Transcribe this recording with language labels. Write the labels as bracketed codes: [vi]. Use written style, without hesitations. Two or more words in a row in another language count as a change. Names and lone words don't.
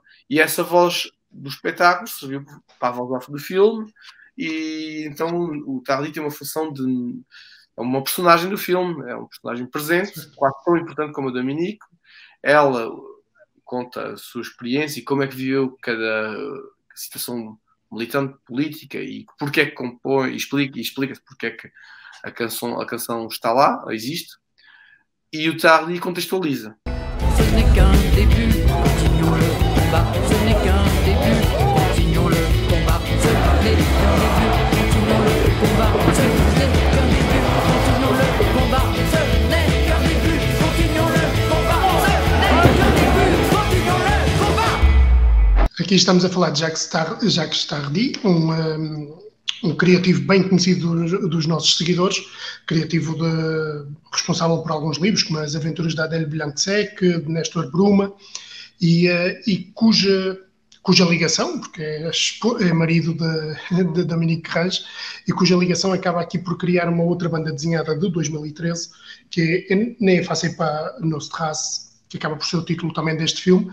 [pt] E essa voz do espetáculo serviu para a voz off do filme, e então o Tardy tem uma função de uma personagem do filme, é um personagem presente, quase tão importante como a Dominique. Ela conta a sua experiência e como é que viveu cada situação militante política e porque é que compõe, explica-se porque é que a canção está lá, existe, e o Tardy contextualiza. [fr] Ce n'est qu'un début, continuons le combat. Ce n'est qu'un début, continuons le combat. Ce n'est qu'un début, continuons le combat. Ce n'est qu'un début, continuons le combat. Ce n'est qu'un début, continuons le combat. Ce n'est qu'un début, continuons le combat. [pt] Aqui estamos a falar de Jacques Tardy, um criativo bem conhecido dos nossos seguidores, criativo responsável por alguns livros, como As Aventuras de Adèle Blanc-Sec, de Néstor Bruma, e cuja ligação, porque é marido de Dominique Reis, e cuja ligação acaba aqui por criar uma outra banda desenhada de 2013, que é Nem Face Pas Nos Traces, que acaba por ser o título também deste filme.